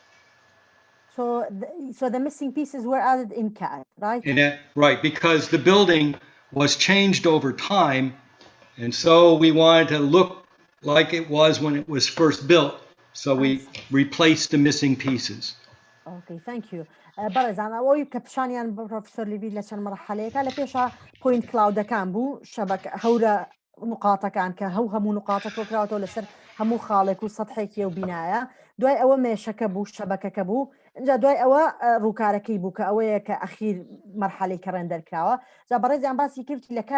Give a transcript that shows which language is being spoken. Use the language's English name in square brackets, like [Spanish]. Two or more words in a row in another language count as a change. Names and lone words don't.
[English] So the missing pieces were added in CAD, right? Right, because the building was changed over time, and so we wanted to look like it was when it was first built, so we replaced the missing pieces. Okay, thank you. [Central Kurdish] بەڕێزان ئەوەی کە پیشانیان بە پرۆفسۆر لیڤی لە چەند مەرحەلەیەکە لە پێشە [English] point clouds [Central Kurdish] بوو هەورە نقاطەکان کە هەموو نقاطە کۆکراوەوە لەسەر هەموو خاڵێک و سەدحێکی و بینایە دوای ئەوە مێشەکە بوو شەبەکەکە بوو اینجا دوای ئەوە ڕووکارەکەی بوو کە ئەوەیە کە ئەخیر مەرحەلەی کە ڕێندەرکراوە جا بەڕێزیان باسی کردی لە